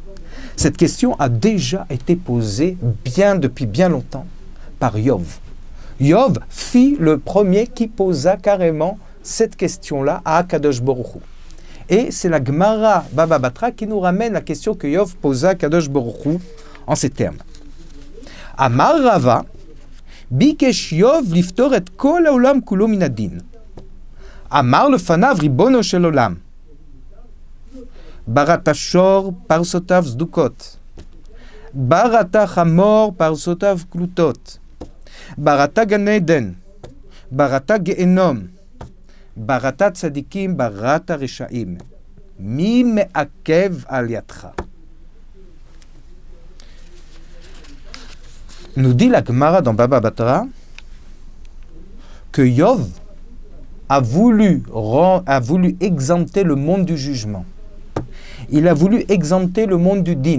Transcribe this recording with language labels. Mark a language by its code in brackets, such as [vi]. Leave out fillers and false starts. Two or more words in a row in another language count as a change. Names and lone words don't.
[fr] Cette question a déjà été posée depuis bien longtemps par Yov. Yov fit le premier qui posa carrément cette question-là à [he] הקדוש ברוך הוא. [fr] Et c'est la Gemara Baba Batra qui nous ramène la question que Yov posa à [he] הקדוש ברוך הוא [fr] en ces termes. [he] אמר רבא ביקש איוב לפטור את כל העולם כולו מן הדין. אמר לפניו רבונו של עולם. בראת שור פרסותיו סדוקות. בראת חמור פרסותיו קלוטות. בראת גן עדן בראת גיהנם. בראת צדיקים בראת רשעים. מי מעכב על ידך. [fr] Nous dit la Gemara dans Baba Batra que Yov a voulu exempter le monde du jugement. Il a voulu exempter le monde du din.